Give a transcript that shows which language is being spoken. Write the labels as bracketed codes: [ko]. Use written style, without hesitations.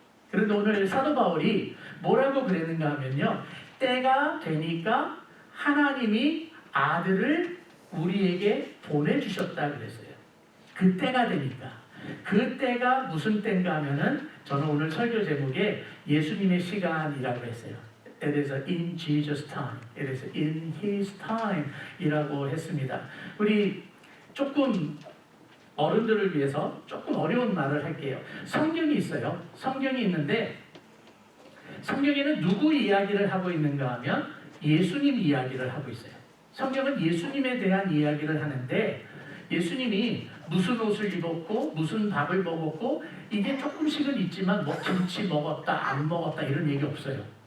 [ko] 그런데 오늘 사도 바울이 뭐라고 그랬는가 하면요, 때가 되니까 하나님이 아들을 우리에게 보내주셨다 그랬어요. 그 때가 되니까. 그 때가 무슨 때인가 하면은, 저는 오늘 설교 제목에 예수님의 시간이라고 했어요. [en] It is in Jesus' time. It is in His time [ko] 이라고 했습니다. 우리 조금 어른들을 위해서 조금 어려운 말을 할게요. 성경이 있어요. 성경이 있는데 성경에는 누구 이야기를 하고 있는가 하면 예수님 이야기를 하고 있어요. 성경은 예수님에 대한 이야기를 하는데, 예수님이 무슨 옷을 입었고 무슨 밥을 먹었고 이게 조금씩은 있지만 뭐 김치 먹었다 안 먹었다 이런 얘기 없어요.